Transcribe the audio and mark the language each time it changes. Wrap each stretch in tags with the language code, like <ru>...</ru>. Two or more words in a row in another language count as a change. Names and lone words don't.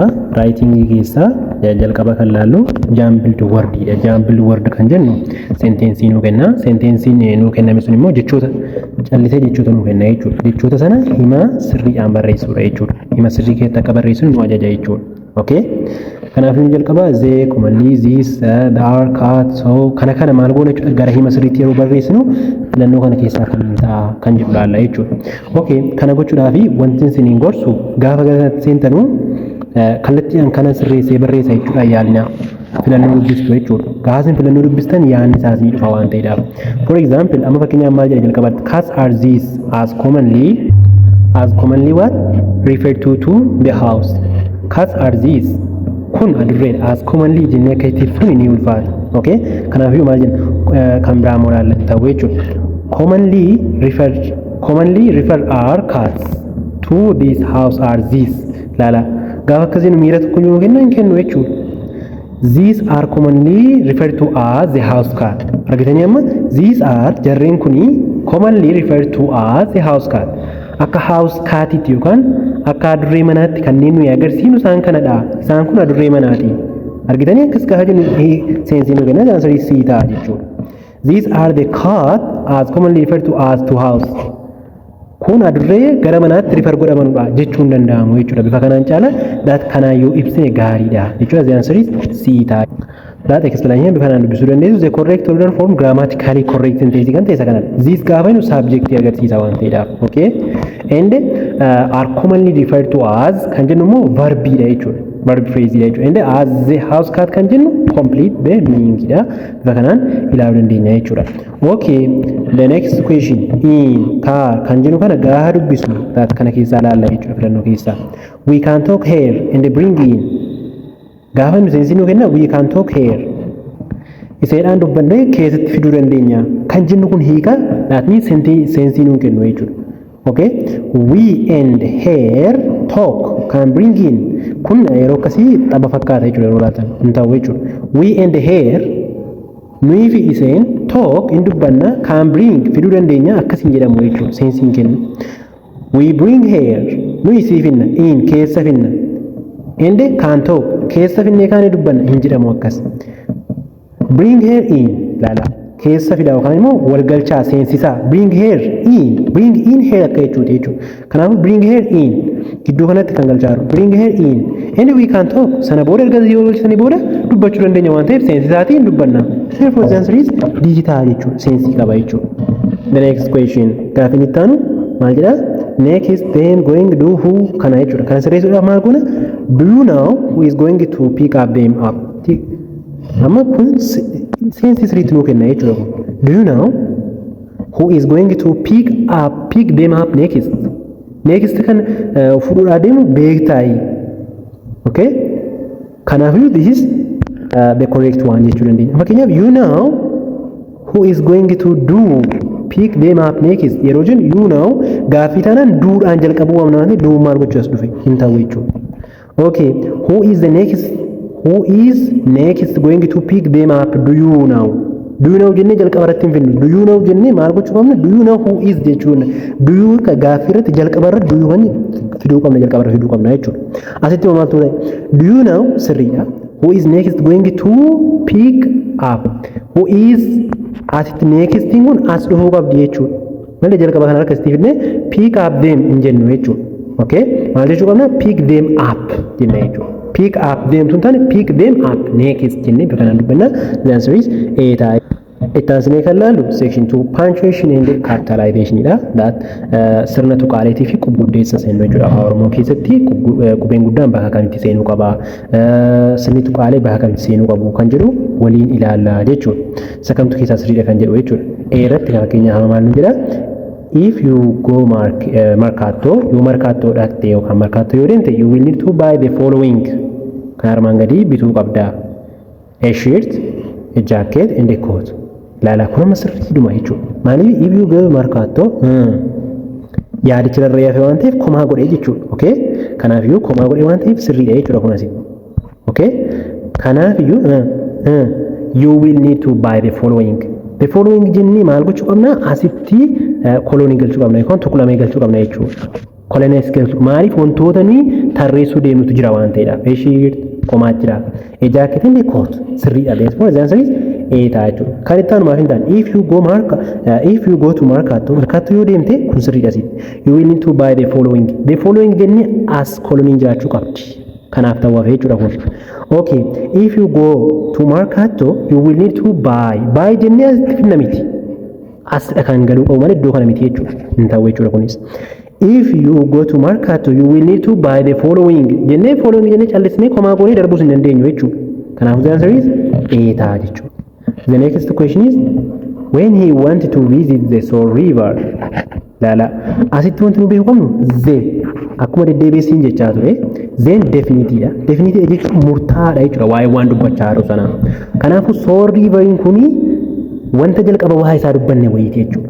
<om>Writing keessaa jalqaba kan laallu</om> <en>jumbled word</en> <om>dha.</om> <en>Jumbled word</en> <om>kan jennu sentensii nuu kenna. Sentensiin nuu kenname sun immoo jechoota callisee jechoota nuu kenna jechuudha. Jechoota sana hima sirriidhaan barreessuudha jechuudha. Hima sirrii keessatti akka barreessuun nu ajaja jechuudha. Okay? Kanaaf nu jalqaba zee</om> <en>commonly this there cat so</en> <om>kana maal goona jechuudha. Gara hima sirriitti yeroo barreessinu filannoo kana keessaa kan jedhu laalla jechuudha. Okay, kana gochuudhaaf wanti isiniin gorsu gaafa gara seentanu kallattiidhaan kana sirreessee barreessa jechuudha yaalina filannoo dubbistu jechuudha. Gaafa filannoo dubbistan yaadni isaas ni dhufa waan ta'eedhaaf.</om> <en>For example,</en> <om>amma fakkeenyaaf maal jedha jalqabatti</om> <en>cats are these as commonly what referred to the house. Cats are these</en> <om>kun adurree</om> <en>as commonly</en> <om>jennee akka itti ibsuun ni ulfaata. Okay, kanaafuu maal jenna kan biraa moraal ta'u jechuudha.</om> <en>Commonly refer our cats to this house are these.</en> <om>Lala gaafa akkasiin miira tokko yoo kennu jechuudha.</om> <en>These are commonly referred to as the house cat.</en> <om>Argitanii amma</om> <en>these are</en> <om>jarreen kuni</om> <en>commonly referred to as the house cat.</en> <om>Akka</om> <en>house catitti</en> <om>yookaan akka adurree manaatti kanneen nuyi agarsiinu isaan kanadha. Isaan kun adurree manaati. Argitanii akkas gaafa jennu seensiin nu kenna jaansari sii ta'a jechuudha.</om> <en>These are the cat as commonly referred to as to house.</en> <om>Kun adurree gara manaatti refer godhamanudha jechuun danda'amu jechuudha. Bifa kanaan caala that kana yoo ibsine gaariidha jechuudha.</om> <en>The answer is C ta'a. That explanation</en> <om>bifa kanaan dubbisuu dandeessu</om> <en>the correct order form grammatically correct sentence</en> <om>kan ta'e isa kanadha. This gaafa nu subject agarsiisa waan ta'eedhaaf.</om> <en>Okay? And are commonly referred to as</en> <om>kan jennu immoo verbiidha jechuudha.</om> <en>Verb phrase jechuudha. And as the house cat</en> <om>kan jennu</om> <en>complete the meaning dha.</en> <om>Bifa kanaan ilaaluu dandeenya jechuudha. Okay,</om> <en>the next question in car</en> <om>kan jennu kana gaafa dubbisnu that kana keessaa ilaalla jechuudha filannoo keessaa.</om> <en>We can talk here and bring in.</en> <om>Gaafa nu seensiin nu kenna</om> <en>we can talk here.</en> <om>Iseedhaan dubbannee keessatti fiduu dandeenya. Kan jennu kun hiika that means seensiin nu kennu jechuudha.</om> <en>Okay, we and here talk can bring in.</en> <om>Kun yeroo akkasii tapha fakkaata jechuudha yeroo laatan hin ta'u jechuudha.</om> <en>We and here</en> <om>nuyi fi iseen</om> <en>talk in</en> <om>dubbanna</om> <en>can bring</en> <om>fiduu dandeenya akkasiin jedhamu jechuudha seensiin kennu.</om> <en>We bring here</en> <om>nuyi sii finna in keessa finna.</om> <en>And can talk</en> <om>keessa finnee kaane dubbanna hin jedhamu akkas.</om> <en>Bring here in</en> <om>laala keessa fidaa yookaan immoo walgalchaa seensisaa</om> <en>bring here in here</en> <om>akka jechuudha. Kanaafuu</om> <en>bring here in</en> <om>gidduu kanatti kan galchaaru</om> <en>bring here in and we can talk</en> <om>sana booda erga yoo galchisanii booda dubbachuu dandeenya waan ta'eef seensisaatiin dubbanna.</om> <en>Therefore the answer is digital</en> <om>jechuudha seensii qaba jechuudha.</om> <en>The next question</en> <om>gaafiin itti aanu maal jedha</om> <en>next then going do who</en> <om>kana jechuudha. Kana sirreessuudhaaf maal goona</om> <en>do you know who is going to pick up them up.</en> <om>Amma kun seensi sirriitti nuu kenna jechuudha.</om> <en>Do you know who is going to pick them up next?</en> <om>Next kan fuudhuudhaa deemu beektaayi.</om> <en>Okay? Kanaafuu this is the correct one</en> <om>jechuu dandeenya.</om> <en>Fakkeenyaaf you know who is going to pick them up next.</en> <om>Yeroo jennu</om> <en>you know</en> <om>gaaffii taanaan duudhaan jalqabuu waamna waan ta'eef duu maal gochuu as dhufe hin ta'u jechuudha.</om> <en>Okay, who is next going to pick them up? Do you know? Do you know</en> <om>jennee jalqaba irratti hin finnu.</om> <en>Do you know</en> <om>jennee maal gochuu qabna?</om> <en>Do you know who is jechuudha. Do you</en> <om>gaaffii irratti jalqaba irratti</om> <en>do you</en> <om>kan fiduu qabna jalqaba irratti fiduu qabna jechuudha. Asitti maaltu ta'e?</om> <en>Do you know sirriidha. Who is next going to pick up? Who is</en> <om>asitti next kun as dhufuu qabdi jechuudha. Malee jalqaba kana akkasitti fidnee</om> <en>pick up them</en> <om>hin jennu jechuudha. Okay? Maal jechuu qabna?</om> <en>Pick them up</en> <om>jenna jechuudha.</om> <en>Pick up them</en> <om>tun taane</om> <en>pick them up next</en> <om>jennee bifa kanaan dubbanna.</om> <en>The answer is A</en> <om>ta'a. Itti aansinee kan laallu</om> <en>section 2 punctuation and capitalization dha.</en> <om>That sirna tuqaaleetii fi qubuddeessa seenuu jechuudha. Afaan Oromoo keessatti qubeen guddaan bakka kamitti seenuu qaba. Sirni tuqaalee bakka kamitti seenuu qabu kan jedhu waliin ilaalla jechuudha. Isa kamtu keessaa sirriidha kan jedhu jechuudha. A irratti kan fakkeenyaaf maal nu jedha?</om> <en>If you go markatto, you markatto</en> <om>dhatte yookaan markatto yoo deemte,</om> <en>you will need to buy the following.</en> <om>Kan armaan gadii bituu qabda.</om> <en>A shirt, a jacket and a coat.</en> <om>Laala kun amma sirriidhuma jechuudha. Maaliif</om> <en>if you go markatto</en> <om>yaadicha irra yaafee waan ta'eef komaa godhee jechuudha. Okay? Kanaafiyyuu komaa godhee waan ta'eef sirriidha jechuudha kun asii. Okay?</om> <en>Kanaafiyyuu you will need to buy the following. the following</en> <om>jennee maal gochuu qabna asitti kolonii galchuu qabna yookaan tuqlamee galchuu qabna jechuudha. Colonies galchuu maaliif wantootni tarreessuu deemnutu jira waan ta'eedha. Shirt qomaa jira.</om> <en>A jacket and a coat sirriidha. Therefore the answer is A</en> <om>ta'a jechuudha. Kan itti aanu maaf hin taane</om> <en>if you go to markaatoo</en> <om>yoo deemte kun sirriidha asitti.</om> <en>You will need to buy the following. The following</en> <om>jennee as koloniin jiraachuu qabdi. Kanaaf ta'uuf jechuudha kun.</om> <en>Okay, if you go to markaatoo you will need to buy</en> <om>jennee asitti finna miti. Asdha kan galuu qabu malee iddoo kana miti jechuudha. Hin ta'u jechuudha kunis.</om> <en>If you go to markaatoo you will need to buy the following</en> <om>jennee jennee callisnee komaa goonee darbuus hin dandeenyu jechuudha.</om> <en>Kanaaf the answer is A</en> <om>ta'a jechuudha.</om> <en>The next question is when he wanted to visit the Soar River.</en> <om>Laala asitti wanti nu beekuu qabnu then akkuma deddeebiin jechaa ture then definitedha. Definitedha jechuun murtaa'aadha jechuudha waa'ee waan dubbachaa jiru sanaa. Kanaafuu Soar Riveriin kuni wanta jalqaba waa isaa dubbanne wayiiti jechuudha.</om>